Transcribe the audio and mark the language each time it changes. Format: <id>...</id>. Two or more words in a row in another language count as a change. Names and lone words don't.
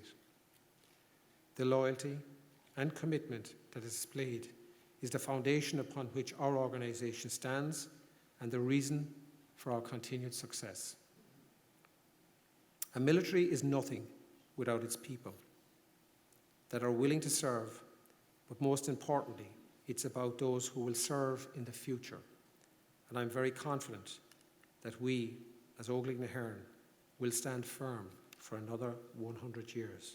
<en>The loyalty and commitment that is displayed is the foundation upon which our organisation stands and the reason for our continued success. A military is nothing without its people that are willing to serve, but most importantly, it's about those who will serve in the future. And I'm very confident that we, as Óglaigh na hÉireann, will stand firm for another 100 years.</en>